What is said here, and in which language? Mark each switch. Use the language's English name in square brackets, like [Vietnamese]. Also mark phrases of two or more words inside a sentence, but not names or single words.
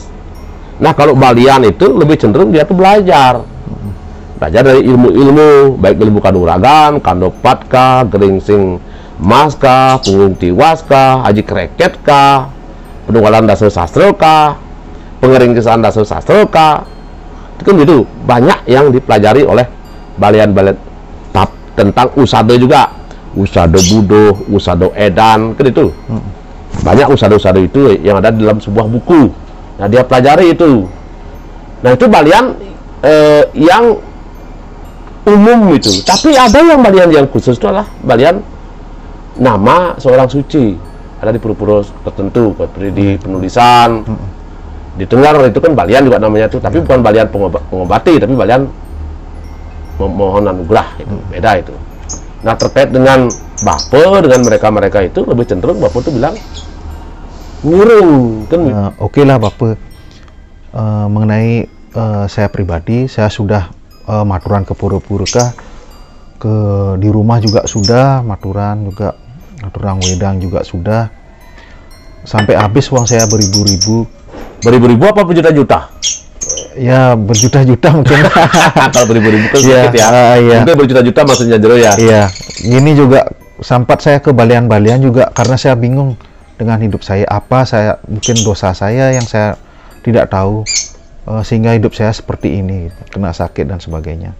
[Indonesian] Nah, kalau balian itu lebih cenderung dia tuh belajar dari ilmu-ilmu, baik ilmu kanuragan, kandopat kah, geringsing mas kah, punggung tiwas kah, haji kreket kah, penunggalan dasar sastra kah, pengeringkisan dasar sastra kah. Itu kan gitu, banyak yang dipelajari oleh balian-balian. Tentang usada juga, usada budo, usada edan, kan itu. Banyak usada-usada itu yang ada dalam sebuah buku. Nah, dia pelajari itu. Nah, itu balian yang umum itu. Tapi ada yang balian yang khusus itu adalah balian nama seorang suci. Ada di pura-pura tertentu, seperti di penulisan. Di Tenggar itu kan balian juga namanya itu, tapi bukan balian pengobati, tapi balian memohon anugerah itu. Beda itu. Nah, terkait dengan Bapak, dengan mereka-mereka itu lebih cenderung Bapak itu bilang ngiring kan. Oke lah Bapak, mengenai saya pribadi, saya sudah maturan ke pura-pura kah, di rumah juga sudah maturan juga, maturan wedang juga sudah, sampai habis uang saya beribu-ribu apa berjuta-juta? Ya berjuta-juta mungkin. Kalau beribu-ribu kan sedikit ya. Iya. Mungkin berjuta-juta maksudnya Jero ya. Iya. Ini juga sempat saya ke balian-balian juga karena saya bingung dengan hidup saya, mungkin dosa saya yang saya tidak tahu, sehingga hidup saya seperti ini, kena sakit dan sebagainya.